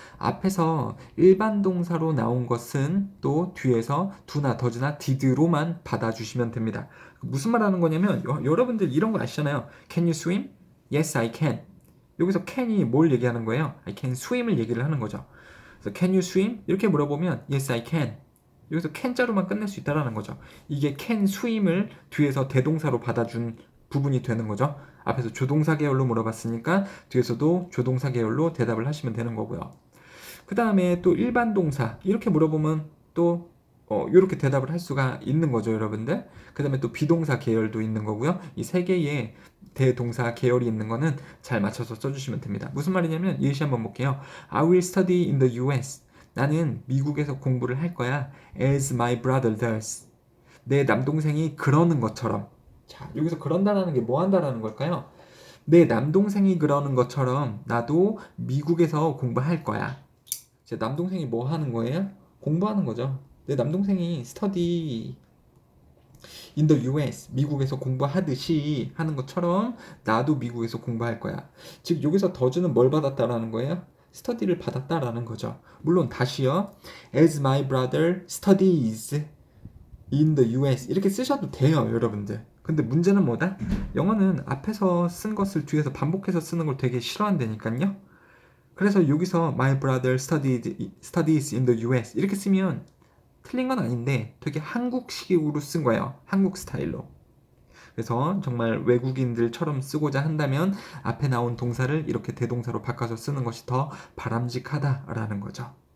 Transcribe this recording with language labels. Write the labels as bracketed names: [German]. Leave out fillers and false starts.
[Korean] 앞에서 일반 동사로 나온 것은 또 뒤에서 do나 does나 did로만 받아주시면 됩니다. 무슨 말 하는 거냐면 여러분들 이런 거 아시잖아요. [English] Can you swim? Yes, I can. [Korean] 여기서 can이 뭘 얘기하는 거예요? [English] I can swim [Korean] 을 얘기를 하는 거죠. 그래서 [English] can you swim? [Korean] 이렇게 물어보면 [English] yes, I can. [Korean] 여기서 can 자로만 끝낼 수 있다라는 거죠. 이게 can swim을 뒤에서 대동사로 받아준 부분이 되는 거죠. 앞에서 조동사 계열로 물어봤으니까 뒤에서도 조동사 계열로 대답을 하시면 되는 거고요. 그 다음에 또 일반 동사 이렇게 물어보면 또 이렇게 대답을 할 수가 있는 거죠, 여러분들. 그 다음에 또 비동사 계열도 있는 거고요. 이 3개의 대동사 계열이 있는 거는 잘 맞춰서 써주시면 됩니다. 무슨 말이냐면 예시 한번 볼게요. [English] I will study in the US. [Korean] 나는 미국에서 공부를 할 거야. [English] As my brother does. [Korean] 내 남동생이 그러는 것처럼. 자, 여기서 그런다라는 게 뭐 한다라는 걸까요? 내 남동생이 그러는 것처럼 나도 미국에서 공부할 거야. 제 남동생이 뭐 하는 거예요? 공부하는 거죠. 내 남동생이 [English] study in the US, [Korean] 미국에서 공부하듯이 하는 것처럼 나도 미국에서 공부할 거야. 즉 여기서 더즈는 뭘 받았다라는 거예요? 스터디를 받았다라는 거죠. 물론 다시요. [English] As my brother studies in the US [Korean] 이렇게 쓰셔도 돼요, 여러분들. 근데 문제는 뭐다? 영어는 앞에서 쓴 것을 뒤에서 반복해서 쓰는 걸 되게 싫어한다니까요. 그래서 여기서 [English] my brother studies in the US [Korean] 이렇게 쓰면 틀린 건 아닌데 되게 한국식으로 쓴 거예요. 한국 스타일로. 그래서 정말 외국인들처럼 쓰고자 한다면 앞에 나온 동사를 이렇게 대동사로 바꿔서 쓰는 것이 더 바람직하다라는 거죠.